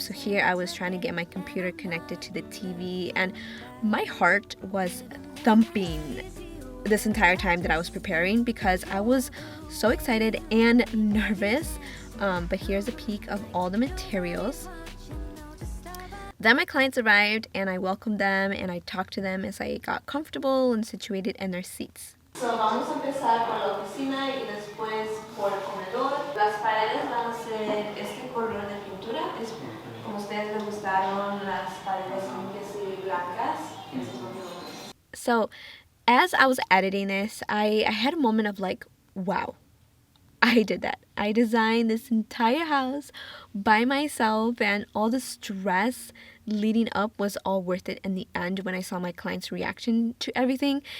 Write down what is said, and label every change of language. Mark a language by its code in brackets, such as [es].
[en] So here I was trying to get my computer connected to the TV, and my heart was thumping this entire time that I was preparing because I was so excited and nervous. But here's a peek of all the materials. Then my clients arrived and I welcomed them and I talked to them as I got comfortable and situated in their seats. [es] So vamos a empezar por la oficina y después por el comedor. Las paredes van a ser este color de pintura. Es como ustedes les gustaron las paredes limpias y blancas. [en] So as I was editing this, I had a moment of like, wow, I did that. I designed this entire house by myself, and all the stress leading up was all worth it in the end when I saw my clients' reaction to everything.